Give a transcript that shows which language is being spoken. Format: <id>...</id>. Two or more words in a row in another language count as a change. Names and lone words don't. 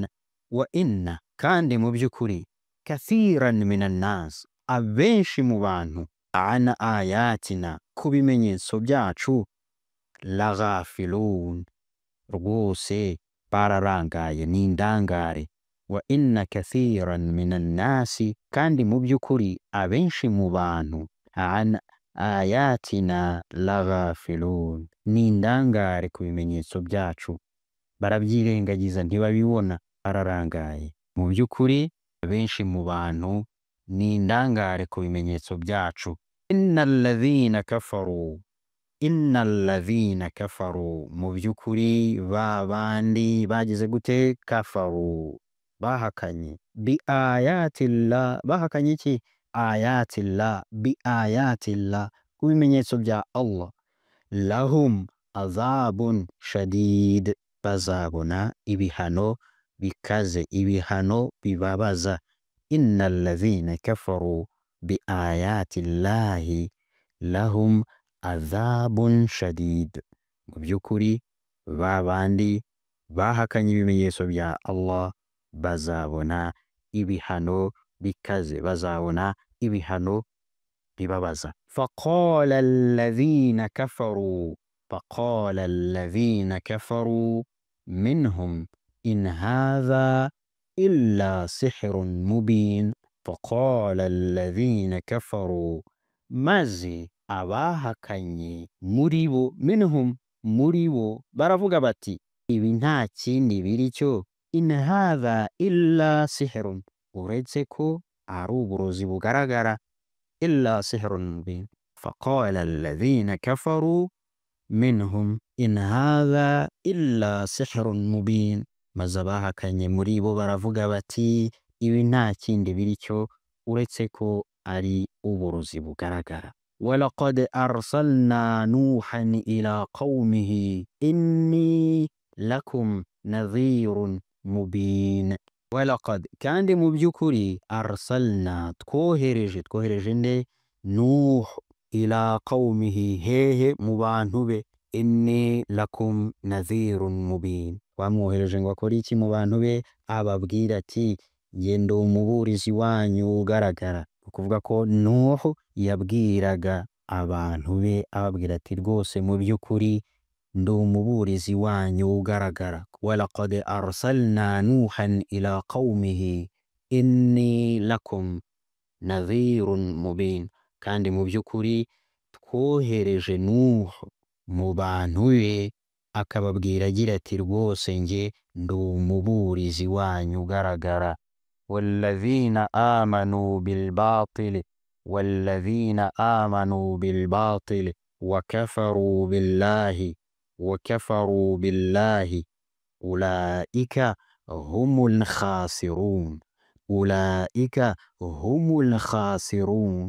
<ar>وإن,</ar> <rw>kandi mu by'ukuri,</rw> <ar>كثيرا من الناس,</ar> <rw>abenshi mu bantu,</rw> <ar>عن آياتنا,</ar> <rw>ku bimenyetso byacu, laghafilun, rwose bararangaye, ni indangare.</rw> <ar>وإن كثيرا من الناس,</ar> <rw>kandi mu by'ukuri abenshi mu bantu,</rw> <ar>عن آياتنا لغافلون,</ar> <rw>ni indangare ku bimenyetso byacu, barabyirengagiza ntibabibona, bararangaye. Mu by'ukuri abenshi mu bantu ni indangare ku bimenyetso byacu.</rw> <ar>إن الذين كفروا إن الذين كفروا,</ar> <rw>mu by'ukuri ba bandi bagize gute? Kafaru, bahakanye.</rw> <ar>بآيات الله,</ar> <rw>bahakanye iki? Ayatillah,</rw> <ar>بآيات الله,</ar> <rw>ku bimenyetso bya Allah.</rw> <ar>لهم عذاب شديد,</ar> <rw>bazabona ibihano bikaze, ibihano bibabaza.</rw> <ar>إن الذين كفروا بآيات الله لهم عذاب شديد.</ar> <rw>Mu by'ukuri ba bandi bahakanye ibimenyetso bya Allah bazabona ibihano bikaze, bazabona ibihano bibabaza.</rw> <ar>فقال الذين كفروا فقال الذين كفروا منهم إن هذا إلا سحر مبين. فقال الذين كفروا,</ar> <rw>maze abahakanye muri bo, minhum, muri bo, baravuga bati ibi nta kindi biri cyo,</rw> <ar>إن هذا إلا سحر,</ar> <rw>uretse ko ari uburozi bugaragara,</rw> <ar>إلا سحر مبين. فقال الذين كفروا منهم إن هذا إلا سحر مبين,</ar> <rw>maze abahakanye muri bo baravuga bati ibi nta kindi biri cyo uretse ko ari uburozi bugaragara.</rw> <ar>ولقد أرسلنا نوحا إلى قومه إني لكم نذير مبين. Walaqad,</ar> <rw>kandi mu by'ukuri, arsalna, twohereje nde? Nuh</rw> <ar>إلى قومه,</ar> <rw>hehe? Mu bantu be.</rw> <ar>إني لكم نذير مبين,</ar> <rw>wamwohereje ngo akore iki mu bantu be? Ababwira ati ngenda umuburizi wanyu ugaragara. Ukuvuga ko Nuh yabwiraga abantu be ababwira ati rwose mu by'ukuri ndi umuburizi wanyu ugaragara.</rw> <ar>ولقد أرسلنا نوحا إلى قومه إني لكم نذير مبين,</ar> <rw>kandi mu by'ukuri twohereje Nuh mu bantu be akababwira agira ati rwose nge ndi umuburizi wanyu ugaragara.</rw> <ar>والذين آمنوا بالباطل والذين آمنوا بالباطل وكفروا بالله وكفروا بالله أولئك هم الخاسرون أولئك هم الخاسرون.</ar>